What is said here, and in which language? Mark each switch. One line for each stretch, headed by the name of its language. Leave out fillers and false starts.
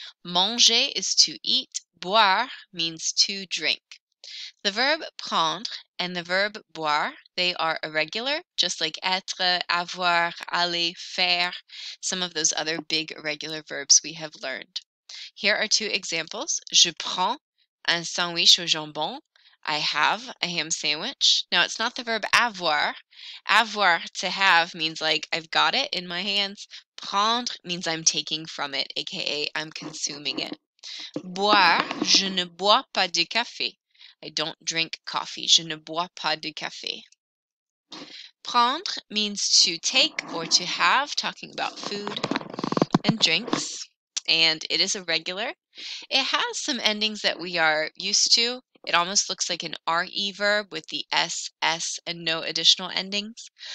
English: Manger is to eat. Boire means to drink. The verb prendre and the verb boire, they are irregular, just like être, avoir, aller, faire, some of those other big irregular verbs we have learned. Here are two examples.
French: Je prends un sandwich au jambon.
English: I have a ham sandwich. Now, it's not the verb avoir. Avoir, to have, means like I've got it in my hands. Prendre means I'm taking from it, aka I'm consuming it.
French: Boire, je ne bois pas de café.
English: I don't drink coffee.
French: Je ne bois pas de café.
English: Prendre means to take or to have, talking about food and drinks, and it is irregular. It has some endings that we are used to. It almost looks like an RE verb with the S, and no additional endings.